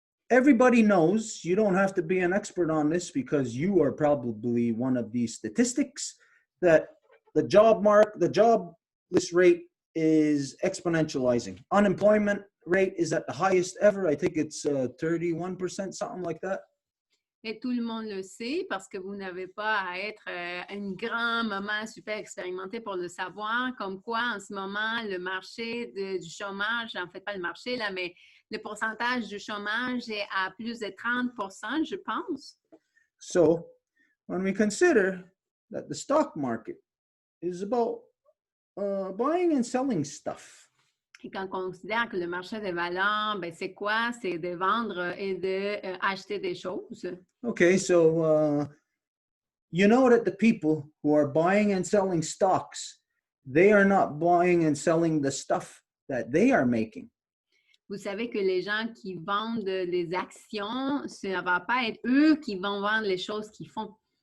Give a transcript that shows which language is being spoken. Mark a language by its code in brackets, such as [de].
[en] Everybody knows, you don't have to be an expert on this because you are probably one of these statistics, that the jobless rate is exponentializing. Unemployment rate is at the highest ever. I think it's 31%, something like that. [fr] Et tout le monde le sait parce que vous n'avez pas à être un grand moment super expérimenté pour le savoir, comme quoi en ce moment, le marché du chômage, en fait pas le marché là, mais le pourcentage du chômage est à plus de 30%, je pense. [en] So, when we consider that the stock market is about buying and selling stuff. [fr] Et quand on considère que le marché des valeurs, ben c'est quoi? C'est de vendre et d'acheter des choses. [en] Okay, so you know that the people who are buying and selling stocks, they are not buying and selling the stuff that they are making. [fr] Vous savez que les gens qui vendent les actions, ce ne va pas être eux qui vont vendre les choses qu'ils font.